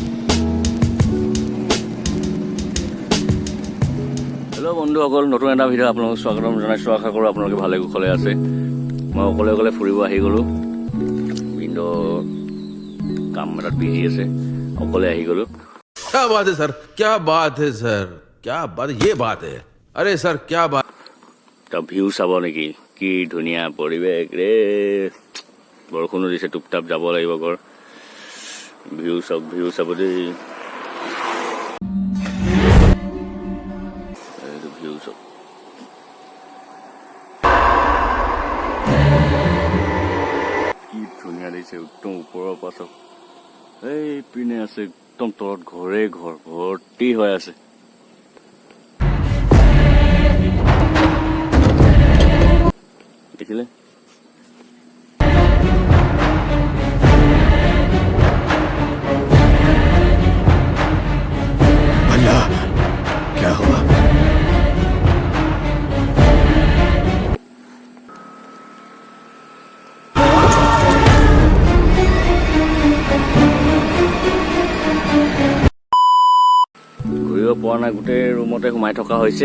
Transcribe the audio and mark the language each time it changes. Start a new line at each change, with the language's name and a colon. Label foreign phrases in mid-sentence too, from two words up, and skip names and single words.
Assamese: হেল্ল' বন্ধুসকল, নতুন এটা ভিডিঅ' আপোনালোকক স্বাগতম জনাইছোঁ। আশা কৰোঁ আপোনালোকে ভালে কুশলে আছে। মই অকলে অকলে ফুৰিব আহি গ'লোঁ, কিন্তু কাম এটাত বিজি আছে, অকলে আহি গ'লোঁ।
Hindi: क्या बात है सर, क्या बात है सर, क्या बात, ये बात है। अरे सर क्या बात।
Assamese: তা ভিউ চাব নেকি? কি ধুনীয়া পৰিৱেশ ৰে, বৰষুণো দিছে, টুপটাপ যাব লাগিব ঘৰ। ভিউ চাব দেই, ভিউ চাব। কি ধুনীয়া দিছে, একদম ওপৰৰ পৰা চাওক। এই পিনে আছে একদম তলত ঘৰে ঘৰ ভৰ্তি হৈ আছে। দেখিলে
Hindi: अल्लाह क्या हुआ।
Assamese: ঘূৰিব পৰা নাই, গোটেই ৰুমতে সোমাই থকা হৈছে।